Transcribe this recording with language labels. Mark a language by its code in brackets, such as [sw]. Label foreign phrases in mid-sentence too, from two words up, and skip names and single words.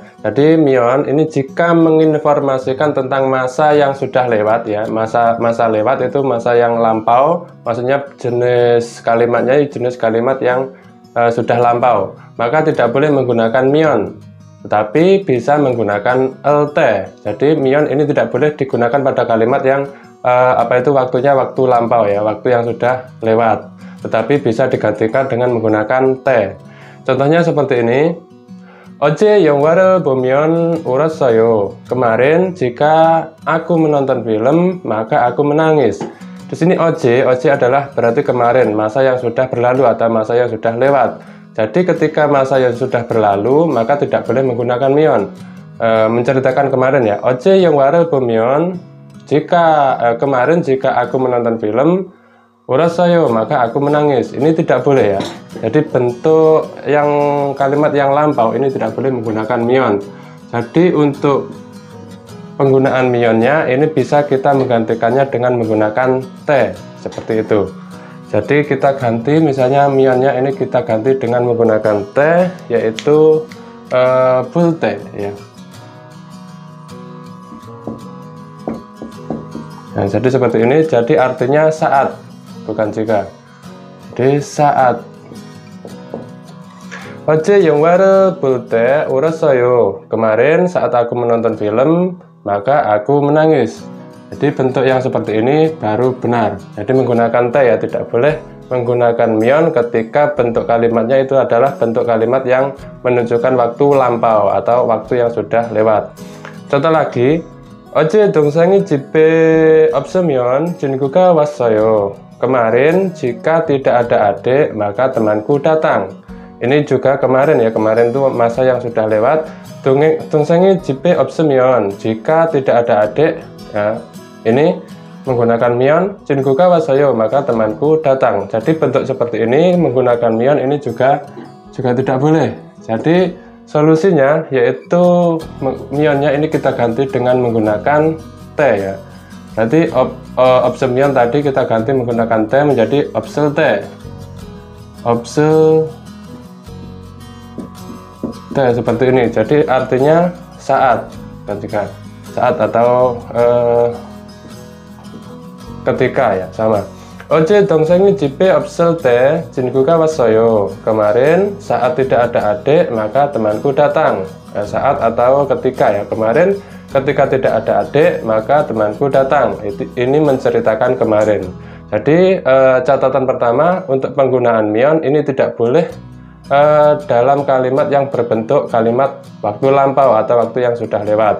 [id] Jadi myon ini jika menginformasikan tentang masa yang sudah lewat ya, masa lewat itu masa yang lampau, maksudnya jenis kalimatnya jenis kalimat yang sudah lampau, maka tidak boleh menggunakan myon, tetapi bisa menggunakan lt. Jadi myon ini tidak boleh digunakan pada kalimat yang waktunya waktu lampau ya, waktu yang sudah lewat, tetapi bisa digantikan dengan menggunakan t. Contohnya seperti ini. [ko] 어제 영화를 보면 울었어요. [id] Kemarin jika aku menonton film maka aku menangis. Di sini oje adalah berarti kemarin, masa yang sudah berlalu atau masa yang sudah lewat. Jadi ketika masa yang sudah berlalu maka tidak boleh menggunakan myon. Menceritakan kemarin ya. [ko] 어제 영화를 보면, [id] kemarin jika aku menonton film, 울었어요 maka aku menangis. Ini tidak boleh ya. Jadi bentuk yang kalimat yang lampau ini tidak boleh menggunakan myon. Jadi untuk penggunaan myonnya ini bisa kita menggantikannya dengan menggunakan t, seperti itu. Jadi kita ganti, misalnya myonnya ini kita ganti dengan menggunakan t, yaitu bulte ya. Nah, jadi seperti ini. Jadi artinya saat, bukan jika. Jadi saat. [ko] 어제 영화를 볼 때 울었어요. [id] Kemarin saat aku menonton film maka aku menangis. Jadi bentuk yang seperti ini baru benar. Jadi menggunakan t ya, tidak boleh menggunakan myon ketika bentuk kalimatnya itu adalah bentuk kalimat yang menunjukkan waktu lampau atau waktu yang sudah lewat. Contoh lagi, [ko] 어제 동생이 집에 없으면 친구가 왔어요. [id] Kemarin jika tidak ada adik maka temanku datang. Ini juga kemarin ya, kemarin itu masa yang sudah lewat. [ko] 동생이 집에 없으면, [id] jika tidak ada adik ya, ini menggunakan myon. [ko] 친구가 왔어요 [id] maka temanku datang. Jadi bentuk seperti ini menggunakan myon ini juga tidak boleh. Jadi solusinya yaitu myonnya ini kita ganti dengan menggunakan t ya. Berarti 없으면 tadi kita ganti menggunakan t menjadi [ko] 없을 때. [id] 없을 seperti ini. Jadi artinya saat, dan juga saat atau ketika ya, sama. [ko] 어제 동생이 집에 없을 때 친구가 왔어요. [id] Kemarin saat tidak ada adik maka temanku datang. Saat atau ketika ya. Kemarin ketika tidak ada adik maka temanku datang. Ini menceritakan kemarin. Jadi catatan pertama untuk penggunaan myon ini tidak boleh dalam kalimat yang berbentuk kalimat waktu lampau atau waktu yang sudah lewat.